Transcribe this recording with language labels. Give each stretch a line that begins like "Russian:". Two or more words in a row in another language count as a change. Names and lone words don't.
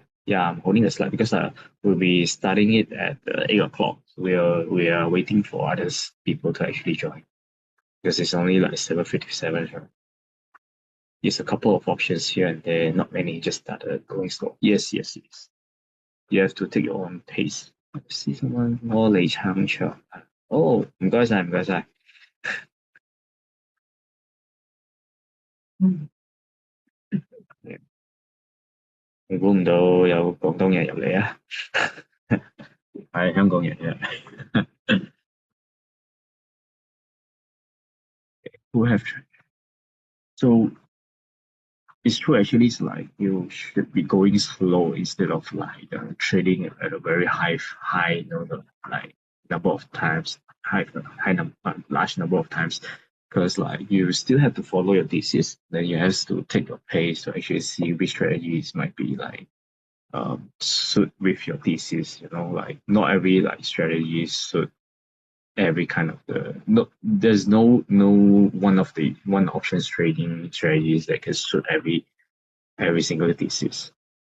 English: Yeah, I'm holding the slide because we'll be starting it at 8 o'clock. We are waiting for others people to actually join because it's only like 7:57. There's a couple of options here and there, not many. Just started going slow. Yes, yes, yes. You have to take your own pace. I see someone
Cantonese: 我嚟撐場 哦，唔該晒，唔該晒。估唔到有廣東人入嚟啊，係香港人嘅。
English: Who have so it's true actually it's like you should be going slow instead of like trading at a very high like number of times large number of times because like you still have to follow your thesis then you have to take your pace to actually see which strategies might be like suit with your thesis, like not every like strategy suit every kind of no there's no one options trading strategies that can suit every single thesis.